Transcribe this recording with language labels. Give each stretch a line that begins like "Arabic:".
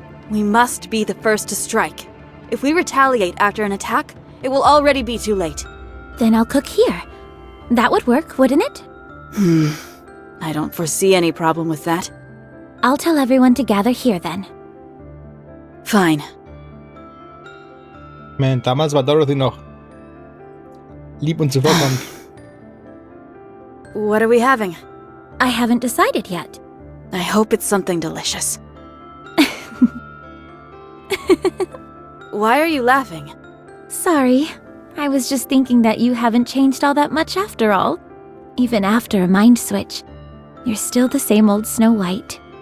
English: We must be the first to strike. If we retaliate after an attack, it will already be too late. Then I'll cook here. That would work, wouldn't it? I don't foresee any problem with that. I'll tell everyone to gather here then. Fine.
German: Man, damals war Dorothy noch lieb und zuvorkommend.
English: What are we having? I haven't decided yet. I hope it's something delicious. Why are you laughing? Sorry. I was just thinking that you haven't changed all that much after all. Even after a mind switch. You're still the same old Snow White.